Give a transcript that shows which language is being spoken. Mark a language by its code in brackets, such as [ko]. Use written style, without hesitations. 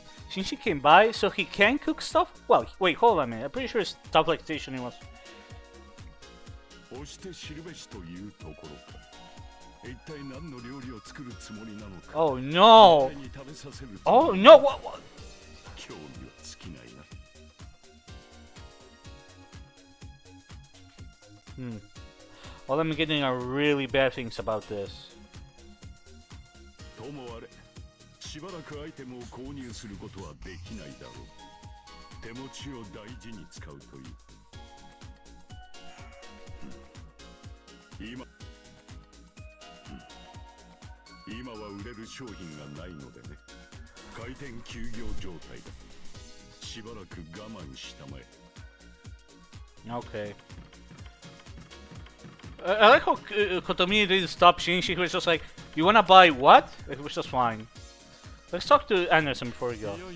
[en] Shinji came by, so he can cook stuff? Well, wait, hold on a minute. I'm pretty sure stuff like stationing was... [ja] 押して知るべしというところか。一体何の料理を作るつもりなのか。 [en] Oh no! [ja] に食べさせるつ [en] Oh [ja] もり [en] no! What? [ja] 興味は尽きないな。 [en] Well, I'm getting really bad things about this. [ja] ともあれ、しばらくアイテムを購入することはできないだろう。手持ちを大事に使うといい。今は売れる商品がないのでね。開店休業状態だ。しばらく我慢したまえ。 [en] Okay. I like how Kotomi didn't stop Shinji. He was just like, "You wanna buy what?" It was just fine. Let's talk to Anderson before we go.